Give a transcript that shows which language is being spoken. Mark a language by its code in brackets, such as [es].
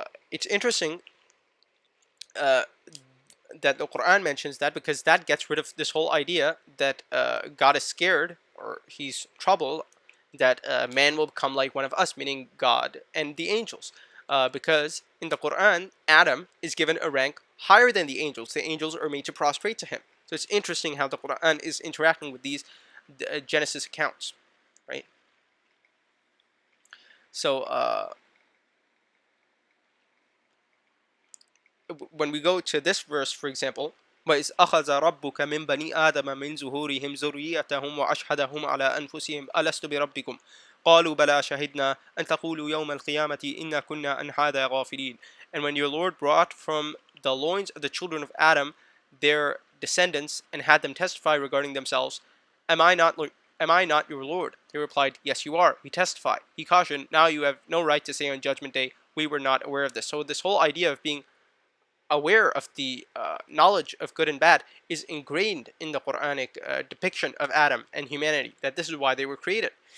[en] It's interesting that the Quran mentions that, because that gets rid of this whole idea that God is scared or he's troubled that man will become like one of us, meaning God and the angels. Because in the Quran, Adam is given a rank higher than the angels. The angels are made to prostrate to him. So it's interesting how the Quran is interacting with these Genesis accounts, right? So when we go to this verse, for example, [ar] وَإِذْ أَخَذَ رَبُّكَ مِنْ بَنِي آدَمَ مِنْ زُهُورِهِمْ ذُرِّيَّتَهُمْ وَأَشْهَدَهُمْ عَلَى أَنفُسِهِمْ أَلَسْتُ بِرَبِّكُمْ قَالُوا بَلَى شَهِدْنَا أَنْ تَقُولُوا يَوْمَ الْقِيَامَةِ إِنَّا كُنَّا عَنْ هَذَا غَافِلِينَ. [en] And when your Lord brought from the loins of the children of Adam their descendants and had them testify regarding themselves, am I not your Lord? They replied, yes, you are. We testify. He cautioned, now you have no right to say on Judgment Day, we were not aware of this. So this whole idea of being aware of the knowledge of good and bad is ingrained in the Quranic depiction of Adam and humanity, that this is why they were created.